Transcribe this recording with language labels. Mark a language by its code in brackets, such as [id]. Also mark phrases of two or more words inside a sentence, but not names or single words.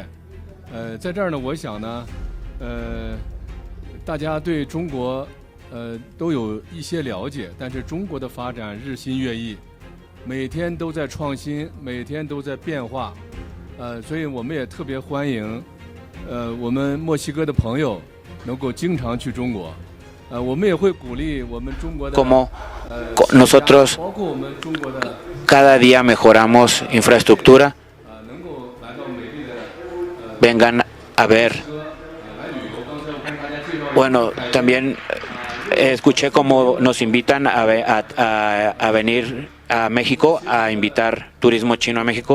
[zh] 在这儿呢，我想呢大家对中国都有一些了解，但是中国的发展日新月异，每天都在创新，每天都在变化，所以我们也特别欢迎我们墨西哥的朋友能够经常去中国，我们也会鼓励我们中国的 [es] como nosotros cada día mejoramos infraestructura, vengan a ver. Bueno, también escuché cómo nos invitan a venir a México, a invitar turismo chino a México.